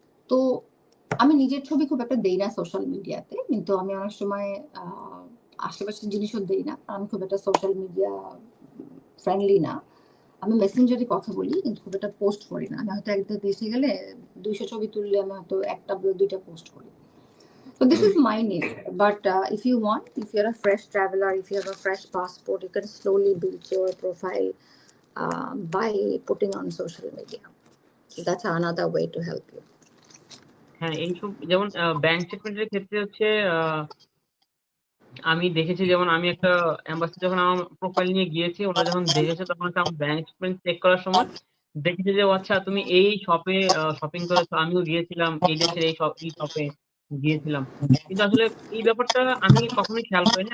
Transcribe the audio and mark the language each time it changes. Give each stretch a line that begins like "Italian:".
Bangla: তো আমি নিজের ছবি খুব একটা দেই না সোশ্যাল মিডিয়াতে। কিন্তু আমি অনেক সময় আ আশেপাশের জিনিসও দেই না। আমি খুব একটা সোশ্যাল মিডিয়া ফ্রেন্ডলি না। আমি মেসেঞ্জারে কথা বলি কিন্তু খুব একটা পোস্ট করি না। আমি হয়তো একটা দেশে গেলে ২০০ ছবি তুললে আমি হয়তো ১ টা ২ টা পোস্ট করি।
English: So this is my nature. But if you want, if you're a fresh traveler, if you have a fresh passport, you can slowly build your profile by putting on social media. So that's another way to help you.
Bangla: হ্যাঁ, এইসব যেমন bank স্টেটমেন্টের ক্ষেত্রে হচ্ছে আ আমি দেখেছি যেমন আমি একটা এম্বাসি যখন আমার প্রোফাইল নিয়ে গিয়েছি, ওনারা যখন দেখেছে তখন হচ্ছে আমার ব্যাংক স্টেটমেন্ট চেক করার সময় দেখেছে যে, "ও আচ্ছা তুমি এই শপে শপিং করেছো। আমিও গিয়েছিলাম এই দেশের এই শপে গিয়েছিলাম।" কিন্তু আসলে এই ব্যাপারটা আমি কখনোই খেয়াল করিনি।